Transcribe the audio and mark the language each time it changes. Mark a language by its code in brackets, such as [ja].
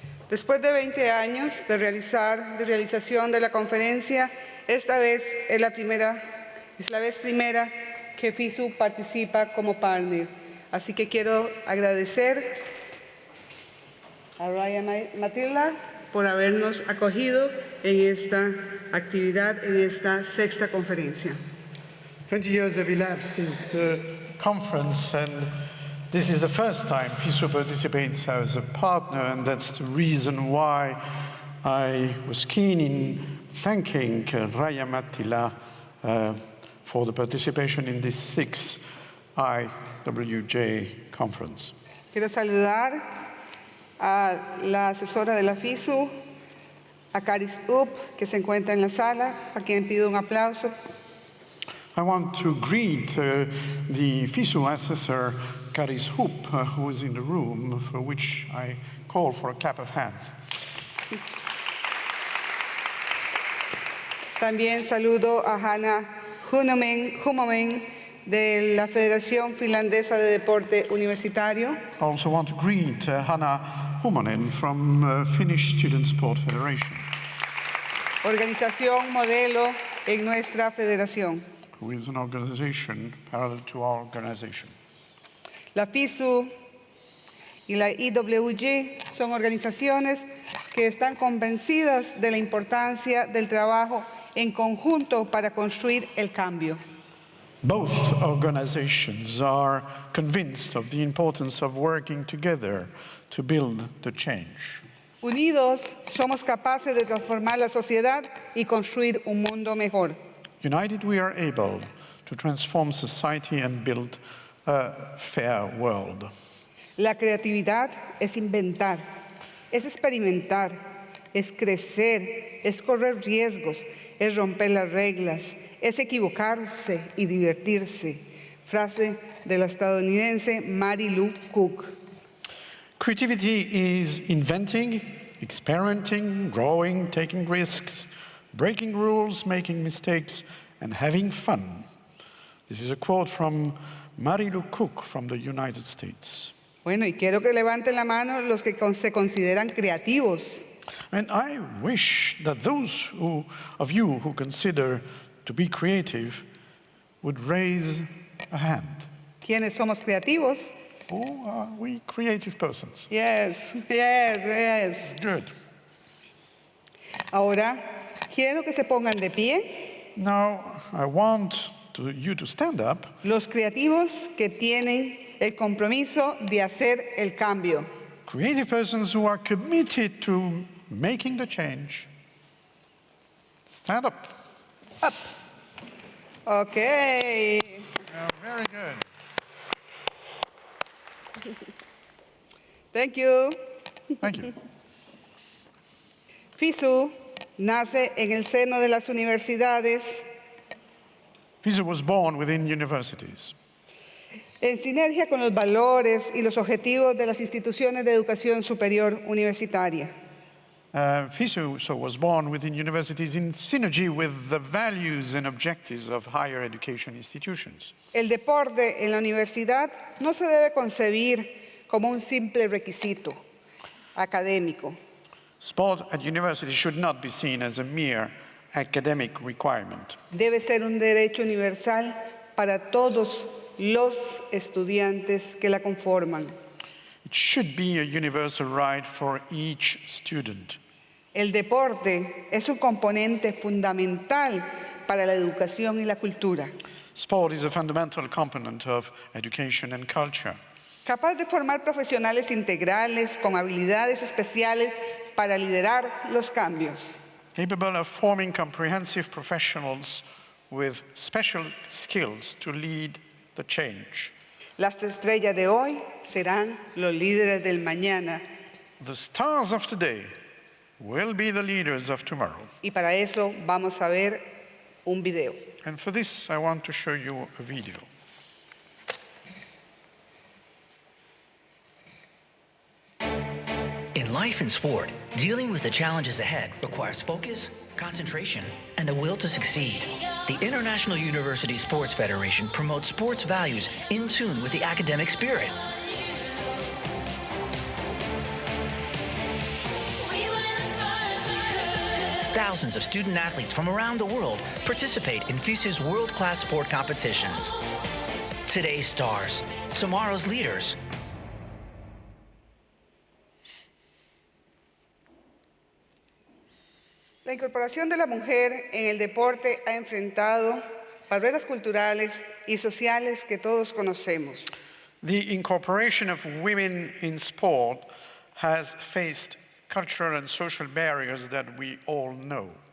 [es] Después de 20 años de realización de la conferencia, esta vez es la vez primera que FISU participa como partner. Así que quiero agradecer a Ryan Matilda por habernos acogido en esta actividad, en esta sexta conferencia. [en] 20 years have elapsed since the conference, and this is the first time FISU participates as a partner, and that's the reason why I was keen in thanking Raya Mattila for the participation in this sixth IWJ conference. [es] Quiero saludar a la asesora de la FISU, a Caris Up, que se encuentra en la sala, a quien pido un aplauso. [en] I want to greet the FISU assessor, Caris Hoop, who is in the room, for which I call for a clap of hands. [es] También saludo a Hanna Humomen de la Federación Finlandesa de Deporte Universitario. [en] I also want to greet Hanna Humonen from Finnish Student Sport Federation, [es] Organización modelo en nuestra federación. [en] who is an organization parallel to our organization. [es] La FISU y la IWG son organizaciones que están convencidas de la importancia del trabajo en conjunto para construir el cambio. [en] Both organizations are convinced of the importance of working together to build the change. [es] Unidos somos capaces de transformar la sociedad y construir un mundo mejor. [en] United, we are able to transform society and build a fair world. [es] La creatividad es inventar, es experimentar, es crecer, es correr riesgos, es romper las reglas, es equivocarse y divertirse. Frase de la estadounidense Mary Lou Cook. [en] Creativity is inventing, experimenting, growing, taking risks, breaking rules, making mistakes, and having fun. This is a quote from Mary Lou Cook from the United States. [es] Bueno, y quiero que levanten la mano los que se consideran creativos. [en] And I wish that those of you who consider to be creative would raise a hand. [es] ¿Quiénes somos creativos? [en] Oh, are we creative persons? Yes, yes, yes. Good. [es] Ahora, quiero que se pongan de pie [en] Now, I want you to stand up. [es] los creativos que tienen el compromiso de hacer el cambio. [en] Creative persons who are committed to making the change. Stand up. Up. Okay. Yeah, very good. Thank you. Thank you. [es] FISU nace en el seno de las universidades [en] FISU was born within universities, [es] en sinergia con los valores y los objetivos de las instituciones de educación superior universitaria. [en] FISU was born within universities in synergy with the values and objectives of higher education institutions. [es] El deporte en la universidad no se debe concebir como un simple requisito académico. [en] Sport at university should not be seen as a mere academic requirement. [es] Debe ser un derecho universal para todos los estudiantes que la conforman. [en] It should be a universal right for each student. [es] El deporte es un componente fundamental para la educación y la cultura, [en] Sport is a fundamental component of education and culture, [es] capaz de formar profesionales integrales con habilidades especiales para liderar los cambios. [en] capable of forming comprehensive professionals with special skills to lead the change. [es] Las estrellas de hoy serán los líderes del mañana. [en] The stars of today will be the leaders of tomorrow. [es] Y para eso vamos a ver un video. [en] And for this, I want to show you a video. In life and sport, dealing with the challenges ahead requires focus, concentration, and a will to succeed. The International University Sports Federation promotes sports values in tune with the academic spirit. Thousands of student athletes from around the world participate in FISU's world-class sport competitions. Today's stars, tomorrow's leaders. [es] La incorporación de la mujer en el deporte ha enfrentado barreras culturales y sociales que todos conocemos. [en] The incorporation of women in sport has faced cultural and social barriers that we all know.